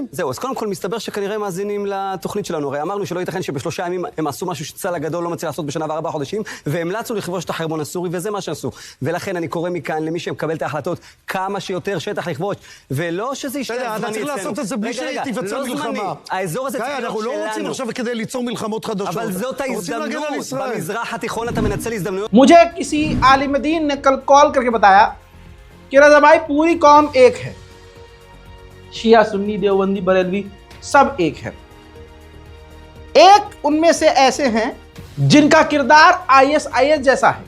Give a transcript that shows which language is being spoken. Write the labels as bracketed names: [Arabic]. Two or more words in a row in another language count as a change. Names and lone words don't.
[Hebrew] זהו, אז קודם כל מסתבר שכנראה מאזינים לתוכנית שלנו. הרי אמרנו שלא ייתכן שבשלושה ימים הם עשו משהו שצה"ל הגדול לא מצליח לעשות בשנה ו4 חודשים, והמלצנו לכבוש את החרמון הסורי, וזה מה שעשו. ולכן אני קורא מכאן למי שמקבל את ההחלטות כמה שיותר שטח לכבוש, ולא שזה יישאר זמני אצלנו. אתה צריך לעשות את זה בלי שתיווצר מלחמה. האזור הזה צריך להיות אנחנו לא רוצים עכשיו כדי ליצור מלחמות חדשות. אבל זאת ההזדמנות. במזרח התיכון אתה מנצל הזדמנויות. [Hindi] मुझे किसी आलिम दीन ने कल कॉल करके बताया कि रज़ा भाई पूरी कौम एक है, शिया सुन्नी देवबंदी बरेलवी सब एक है। एक उनमें से ऐसे हैं जिनका किरदार ISIS जैसा है।